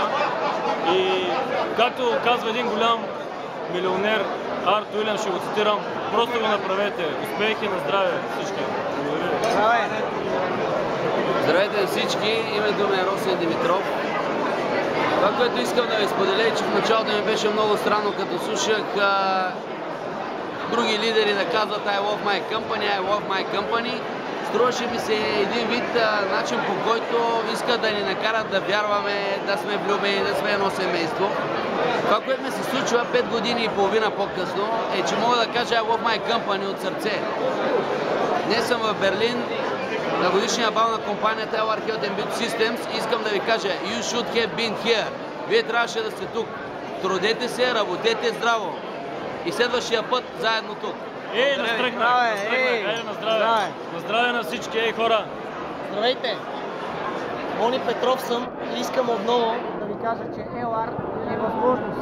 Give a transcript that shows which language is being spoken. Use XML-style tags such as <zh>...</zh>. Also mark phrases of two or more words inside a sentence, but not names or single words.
<bg>И както казва един голям милионер, Арт Уилям, ще го цитирам, просто го направете. Успехи, на здраве всички. Благодаря. Здравейте на всички, името ми е Росен Димитров. Това, което искам да ви споделя, е, че в началото ми беше много странно, като слушах други лидери да казват</bg> <en>I love my company, I love my company.</en> <bg>Струваше ми се един вид начин, по който искат да ни накарат да вярваме, да сме влюбени, да сме едно семейство. Това, което ми се случва 5 години и половина по-късно, е, че мога да кажа</bg> <en>I love my company</en> <bg>от сърце. Днес съм в Берлин на годишния бал на компанията LR Health & Beauty Systems. Искам да ви кажа,</bg> <en>you should have been here.</en> <bg>Вие трябваше да сте тук. Трудете се, работете здраво. И следващия път заедно тук. Настръхнах! На здраве! На здраве на всички, хора! Здравейте! Мони Петров съм и искам отново да ви кажа, че LR е възможност.</bg>